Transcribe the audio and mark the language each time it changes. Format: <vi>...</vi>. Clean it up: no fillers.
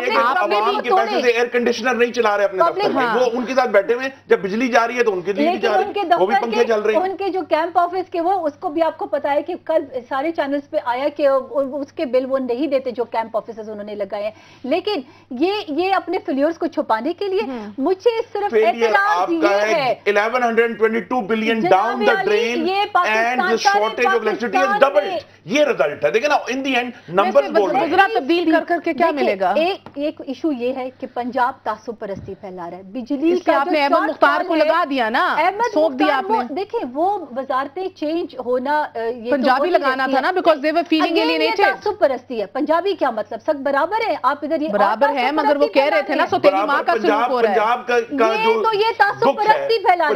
<ur>عوام کے پیسے سے ایئر کنڈیشنر نہیں چلا رہے اپنے دفتر میں, وہ ان کے ساتھ بیٹھے ہوئے, جب بجلی جا رہی ہے تو ان کے لیے بھی جا رہی ہے, وہ بھی پنکھے چل رہے ہیں. ان کے جو کیمپ آفس کے وہ, اس کو بھی آپ کو پتا ہے کہ کل سارے چینلز پہ آیا کہ اس کے بل وہ نہیں دیتے جو کیمپ آفیسز انہوں نے لگائے ہیں. لیکن یہ اپنے فیلیئرز کو چھپانے کے لیے مجھے صرف اعتراض یہ ہے</ur> <en>1122 billion down the drain and the shortage of electricity has doubled.</en> <ur>یہ رزلٹ ہے. دیکھیں نا,</ur> <en>in the end numbers</en> <ur>بول رہے ہیں. وزراء تبدیل کر کے کیا ملے گا؟ ایک ایشو یہ ہے کہ پنجاب تعصب پرستی پھیلا رہا ہے. بجلی اس کا آپ نے احمد مختار کو لگا دیا نا, سونپ دیا آپ نے. دیکھیں وہ وزارتیں چینج ہونا, پنجابی لگانا تھا نا,</ur> <en>because they were feeling alienated.</en> <ur>یہ تعصب پرستی ہے. پنجابی کیا مطلب, سب برابر ہے. آپ ادھر برابر ہیں, مگر وہ کہہ رہے تھے نا, سو تیری ماں کا سلوک ہو رہا ہے. پنجاب کا جو تو یہ تعصب پرستی پھیلا رہے ہیں.</ur>